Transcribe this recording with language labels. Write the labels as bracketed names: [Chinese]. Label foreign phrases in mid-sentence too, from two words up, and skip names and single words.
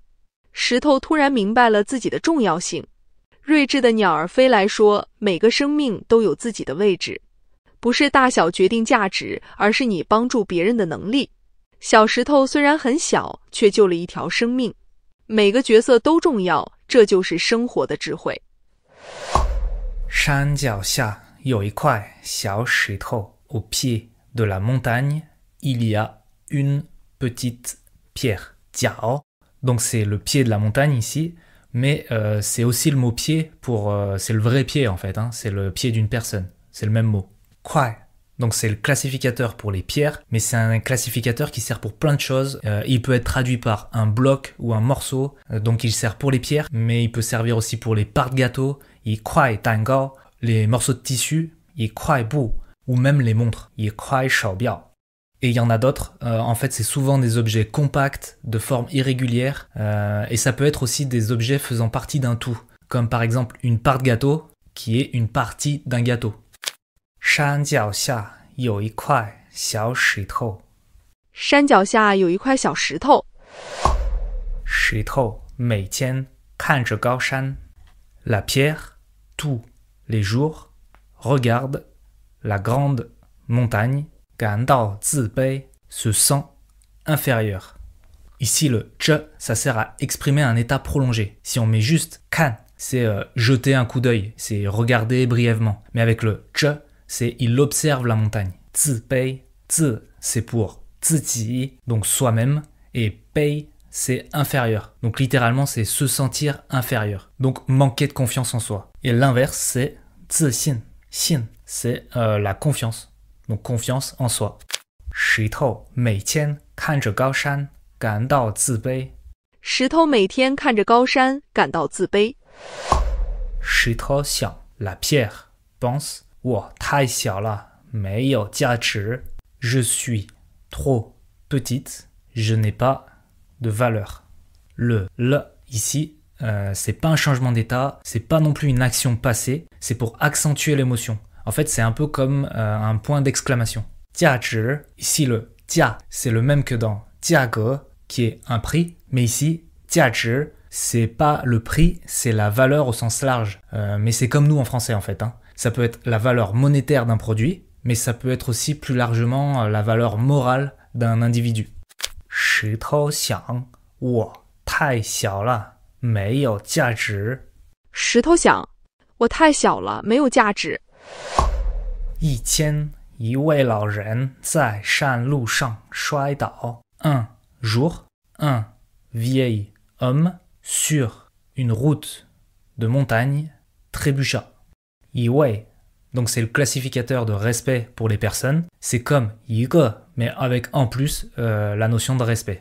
[Chinese] 石头突然明白了自己的重要性。睿智的鸟儿飞来说，每个生命都有自己的位置，不是大小决定价值，而是你帮助别人的能力。小石头虽然很小，却救了一条生命。每个角色都重要，这就是生活的智慧。山脚下有一块小石头。 [French] Au pied de la montagne, il y a une petite pierre. 脚 donc c'est le pied de la montagne ici, mais c'est aussi le mot pied pour c'est le vrai pied en fait, hein, c'est le pied d'une personne, c'est le même mot. 块 donc c'est le classificateur pour les pierres, mais c'est un classificateur qui sert pour plein de choses. Il peut être traduit par un bloc ou un morceau, donc il sert pour les pierres, mais il peut servir aussi pour les parts de gâteau, [Chinese] 一块蛋糕, [French] les morceaux de tissu, [Chinese] 一块布, [French] ou même les montres, [Chinese] 一块手表. [French] Et il y en a d'autres, en fait c'est souvent des objets compacts, de forme irrégulière, et ça peut être aussi des objets faisant partie d'un tout, comme par exemple une part de gâteau, qui est une partie d'un gâteau. [Chinese] 山脚下有一块小石头。山脚下有一块小石头。石头每天看着高山。 [French] La pierre, tous les jours, regarde la grande montagne, [Chinese] 感到自卑, [French] se sent inférieur. Ici, le « je », ça sert à exprimer un état prolongé. Si on met juste « kan », c'est jeter un coup d'œil, c'est regarder brièvement. Mais avec le « je », c'est il observe la montagne. [Chinese] 自卑, 自, [French] c'est pour 自己, donc soi-même, et bei, c'est inférieur. Donc littéralement, c'est se sentir inférieur. Donc manquer de confiance en soi. Et l'inverse, c'est 自信. 信, c'est la confiance. Donc confiance en soi. [Chinese] 石头每天看着高山，感到自卑。石头每天看着高山，感到自卑。石头想 [French] la pierre pense [Chinese] 我太小了，没有价值。 [French] Je suis trop petite, je n'ai pas de valeur. Le ici, c'est pas un changement d'état, c'est pas non plus une action passée, c'est pour accentuer l'émotion. En fait, c'est un peu comme un point d'exclamation. [Chinese] 价值, [French] ici le 价, c'est le même que dans 价格, qui est un prix, mais ici, [Chinese] 价值, [French] c'est pas le prix, c'est la valeur au sens large. Mais c'est comme nous en français en fait. Hein. Ça peut être la valeur monétaire d'un produit, mais ça peut être aussi plus largement la valeur morale d'un individu. [Chinese] 石头想，我太小了，没有价值。石头想，我太小了，没有价值。一天，一位老人在山路上摔倒。 [French] Un jour, un vieil homme sur une route de montagne trébucha. 一位 donc c'est le classificateur de respect pour les personnes. C'est comme 一个 mais avec en plus la notion de respect.